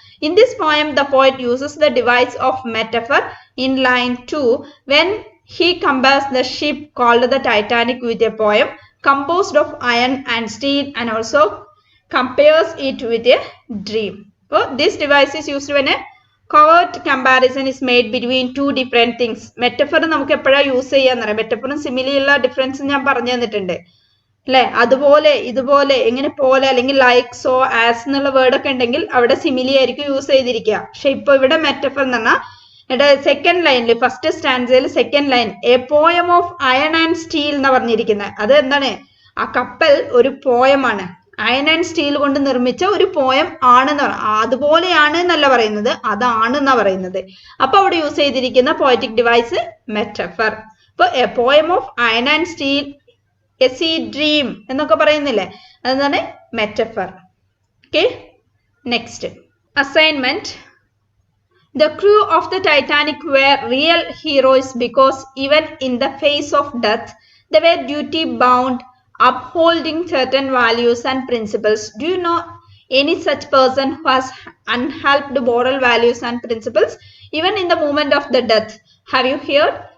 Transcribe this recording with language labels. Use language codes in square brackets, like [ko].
[en] In this poem, the poet uses the device of metaphor in line 2 when he compares the ship called the Titanic with a poem composed of iron and steel and also compares it with a dream. So, this device is used when a covert comparison is made between two different things. [ml] Metaphor നമുക്ക് എപ്പോഴാണ് use ചെയ്യാന്നറിയാം. മെറ്റഫറും സിമിലിയുള്ള difference ഞാൻ പറഞ്ഞു തന്നിട്ടുണ്ട് അല്ലെ. അതുപോലെ ഇതുപോലെ എങ്ങനെ പോലെ അല്ലെങ്കിൽ ലൈക്ക് സോ ആസ് എന്നുള്ള വേർഡൊക്കെ ഉണ്ടെങ്കിൽ അവിടെ സിമിലി ആയിരിക്കും യൂസ് ചെയ്തിരിക്കുക. പക്ഷെ ഇപ്പൊ ഇവിടെ മെറ്റഫർ എന്ന് പറഞ്ഞാൽ ഇവിടെ സെക്കൻഡ് ലൈനിൽ first സ്റ്റാൻസയിൽ second line [en] a poem of iron and steel [ml] എന്ന് പറഞ്ഞിരിക്കുന്നത്. അത് എന്താണ്? ആ കപ്പൽ ഒരു പോയമാണ്, അയൺ ആൻഡ് സ്റ്റീൽ കൊണ്ട് നിർമ്മിച്ച ഒരു പോയം ആണെന്ന് അതുപോലെയാണ് എന്നല്ല പറയുന്നത്, അതാണെന്നാ പറയുന്നത്. അപ്പൊ അവിടെ യൂസ് ചെയ്തിരിക്കുന്ന പോയറ്റിക് ഡിവൈസ് മെറ്റഫർ. അപ്പൊ [en] a poem of iron and steel, [ml] A C dream എന്നൊക്കെ പറയുന്നില്ലേ, അതാണ് metaphor. [en] Okay, next assignment. The crew of the Titanic were real heroes because even in the face of death, they were duty bound, upholding certain values and principles. Do you know any such person who has unhelped moral values and principles even in the moment of the death? Have you heard?